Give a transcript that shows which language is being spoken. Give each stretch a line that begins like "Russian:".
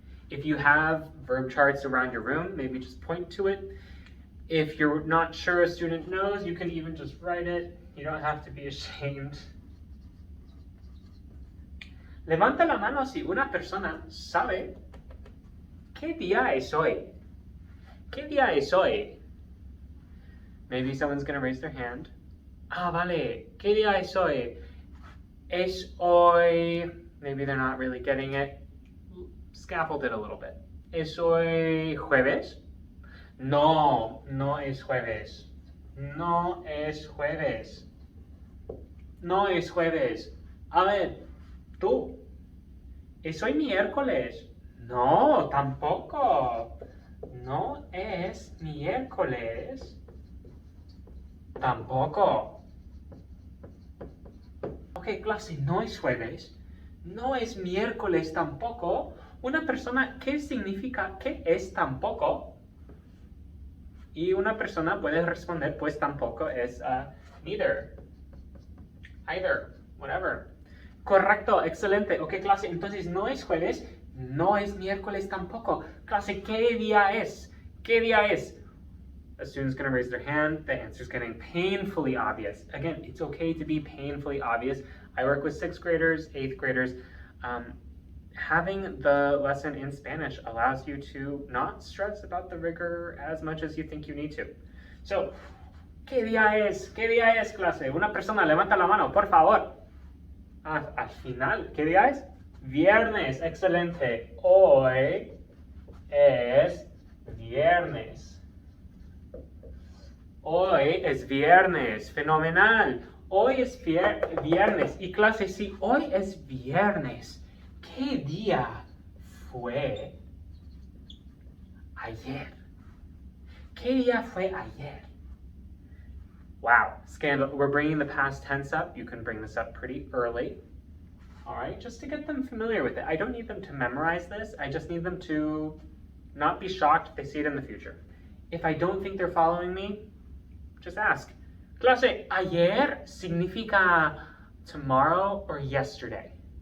English: If you have verb charts around your room, maybe just point to it. If you're not sure a student knows, you can even just write it. You don't have to be ashamed.
Spanish: Levanta la mano si una persona sabe qué día es hoy. ¿Qué día es hoy?
English: Maybe someone's going to raise their hand.
Spanish: Ah, vale. ¿Qué día es hoy? Es hoy.
English: Maybe they're not really getting it. Scaffold it a little bit.
Spanish: ¿Es hoy jueves? No, no es jueves. No es jueves. No es jueves. A ver, tú. ¿Es hoy miércoles? No, tampoco. No es miércoles. Tampoco. Ok, clase, no es jueves. No es miércoles tampoco. Una persona, ¿qué significa qué es tampoco? Y una persona puede responder, pues tampoco es
English: neither, either, whatever.
Spanish: Correcto, excelente. Ok, clase, entonces no es jueves, no es miércoles tampoco. Clase, ¿qué día es? ¿Qué día es?
English: A student's going to raise their hand. The answer's getting painfully obvious. Again, it's okay to be painfully obvious. I work with 6th graders, 8th graders. Having the lesson in Spanish allows you to not stress about the rigor as much as you think you need to.
Spanish: So, ¿qué día es? ¿Qué día es, clase? Una persona levanta la mano, por favor. Al final, ¿qué día es? Viernes, excelente. Hoy es viernes. Hoy es viernes, fenomenal. Hoy es viernes. Y clase, si hoy es viernes, ¿qué día fue ayer? ¿Qué día fue ayer?
English: Wow, scandal. We're bringing the past tense up. You can bring this up pretty early. All right, just to get them familiar with it. I don't need them to memorize this. I just need them to not be shocked if they see it in the future. If I don't think they're following me, just ask.
Spanish: Clase, ayer significa
English: tomorrow or yesterday.